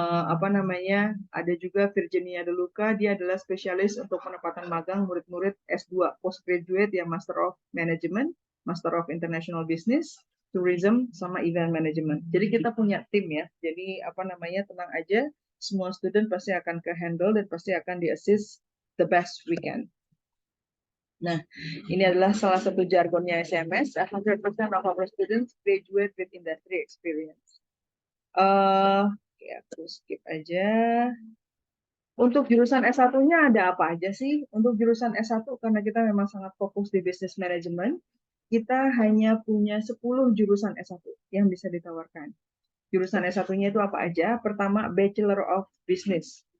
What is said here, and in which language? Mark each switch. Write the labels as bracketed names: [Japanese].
[Indonesian] Apa namanya, ada juga Virginia De Luca, dia adalah spesialis untuk penempatan magang murid-murid S2 postgraduate yang Master of Management, Master of International Business, Tourism, sama Event Management. Jadi kita punya tim ya. Jadi apa namanya, tenang aja, semua student pasti akan ke handle dan pasti akan di-assist [English] the best we can. [Indonesian] Nah, ini adalah salah satu jargonnya ICMS. [English] 100% of our students graduate with industry experience. [Indonesian] Ya, terus skip aja. Untuk jurusan S1-nya ada apa aja sih? Untuk jurusan S1, karena kita memang sangat fokus di business management, kita hanya punya 10 jurusan S1 yang bisa ditawarkan. Jurusan S1-nya itu apa aja? Pertama, Bachelor of Business.